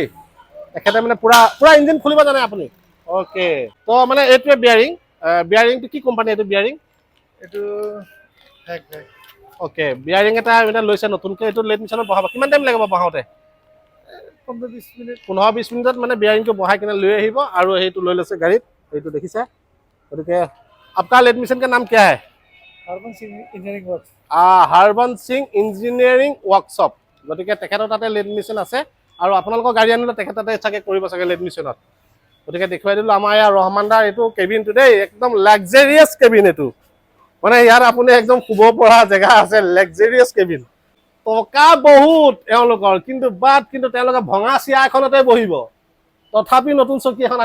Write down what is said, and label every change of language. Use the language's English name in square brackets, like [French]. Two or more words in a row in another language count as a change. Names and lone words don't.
[Assamese] এখেতে মানে পুৰা ইঞ্জিন খুলিব জানে আপুনি। অ'কে, তো মানে এইটোৱে বিয়াৰিংটো কি কোম্পানী? এইটো বিয়াৰিং এইটো অ'কে, বিয়াৰিং এটা লৈছে নতুনকৈ। এইটো লেড মেচিনত বহাব। কিমান টাইম লাগিব বহাওঁতে? 15-20 মিনিট 15-20 মিনিটত মানে বিয়াৰিংটো বহাই কিনে লৈ আহিব আৰু সেইটো লৈ লৈছে গাড়ীত এইটো দেখিছে গতিকে [Hindi] आपका एडमिशन का नाम क्या है [Assamese] হাৰবন সিং ইঞ্জিনিয়াৰিং ৱৰ্কছ হাৰবন সিং ইঞ্জিনিয়াৰিং ৱৰ্কশ্বপ গতিকে তেখেতৰ তাতে এডমিশ্যন আছে আৰু আপোনালোকৰ গাড়ী আনিলে তেখেত তাতে চাগে কৰিব চাগে এডমিশ্যনত গতিকে দেখুৱাই দিলোঁ আমাৰ ইয়াৰ ৰহমানদাৰ এইটো কেবিনটো দেই একদম [English] luxurious cabin [Assamese] এইটো মানে ইয়াত আপুনি একদম শুব পৰা জেগা আছে [English] luxurious cabin [Assamese] টকা বহুত এওঁলোকৰ কিন্তু তেওঁলোকে ভঙা চিয়া এখনতে বহিব তথাপি নতুন চকী এখন